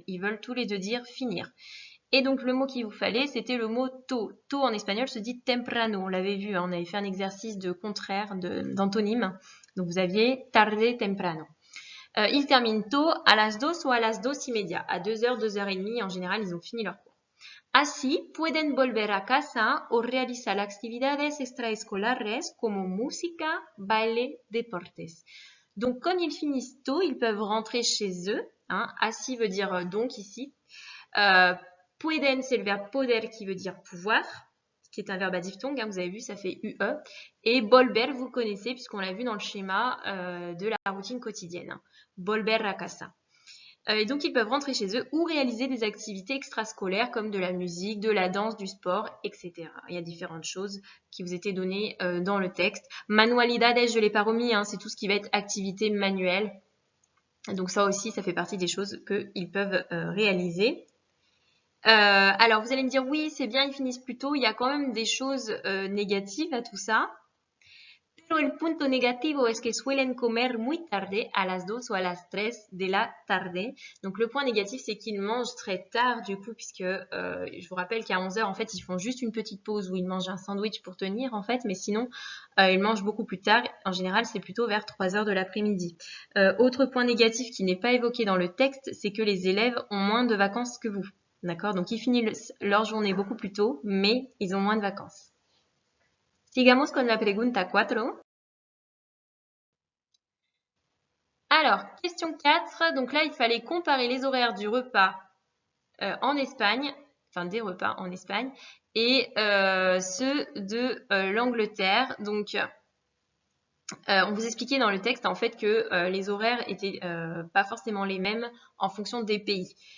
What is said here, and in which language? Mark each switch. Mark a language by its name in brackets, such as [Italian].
[French] Ils veulent tous les deux dire finir. Et donc, le mot qu'il vous fallait, c'était le mot tôt. Tôt en espagnol se dit temprano. On l'avait vu, hein, on avait fait un exercice de contraire, d'antonyme. Donc, vous aviez tarde, temprano. Ils terminent tôt, a las 2 ou a las 2:30. À 2h, 2h30, en général, ils ont fini leur cours. [Spanish] Así, pueden volver a casa o realizar actividades extraescolares como música, baile, deportes. [French] Donc, comme ils finissent tôt, ils peuvent rentrer chez eux. Hein. Así veut dire donc ici. Pueden, c'est le verbe poder qui veut dire pouvoir, qui est un verbe à diphtongue, hein, vous avez vu, ça fait UE. Et volver, vous connaissez, puisqu'on l'a vu dans le schéma de la routine quotidienne. Hein. Volver a casa. Et donc, ils peuvent rentrer chez eux ou réaliser des activités extrascolaires comme de la musique, de la danse, du sport, etc. Il y a différentes choses qui vous étaient données dans le texte. Manualidades, je ne l'ai pas remis, hein, c'est tout ce qui va être activité manuelle. Donc ça aussi, ça fait partie des choses qu'ils peuvent réaliser. Alors, vous allez me dire, oui, c'est bien, ils finissent plus tôt. Il y a quand même des choses négatives à tout ça. [Spanish] Pero el punto negativo es que suelen comer muy tarde, a las 2 ou a las 3 de la tarde. [French] Donc, le point négatif, c'est qu'ils mangent très tard, du coup, puisque je vous rappelle qu'à 11h, en fait, ils font juste une petite pause où ils mangent un sandwich pour tenir, en fait, mais sinon, ils mangent beaucoup plus tard. En général, c'est plutôt vers 3h de l'après-midi. Autre point négatif qui n'est pas évoqué dans le texte, c'est que les élèves ont moins de vacances que vous. D'accord? Donc, ils finissent leur journée beaucoup plus tôt, mais ils ont moins de vacances. [Spanish] Sigamos con la pregunta 4. [French] Alors, question 4. Donc là, il fallait comparer les horaires du repas en Espagne, enfin des repas en Espagne, et ceux de l'Angleterre. Donc, on vous expliquait dans le texte en fait que les horaires étaient pas forcément les mêmes en fonction des pays.